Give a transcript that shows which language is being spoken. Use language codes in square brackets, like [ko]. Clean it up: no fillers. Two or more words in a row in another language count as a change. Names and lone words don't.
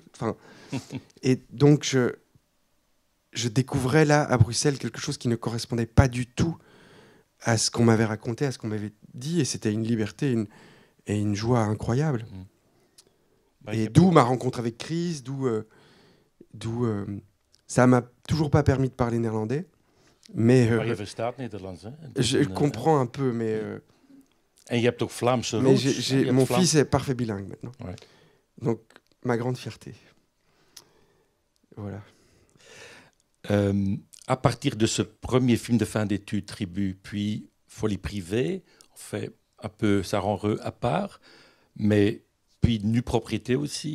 [fr] Et donc, je découvrais là, à Bruxelles, quelque chose qui ne correspondait pas du tout à ce qu'on m'avait raconté, à ce qu'on m'avait dit. Et c'était une liberté et une joie incroyable. Et d'où ma rencontre avec Chris, ça m'a toujours pas permis de parler néerlandais. Mais je comprends un peu, mais... [nl] En je hebt ook Vlaamse roots. [fr] Mon fils est parfait bilingue maintenant. Ouais. Donc, ma grande fierté. Voilà. À partir de ce premier film de fin d'études, Tribu, puis Folie privée, on fait un peu Saran-Reux à part, mais puis Nue propriété aussi.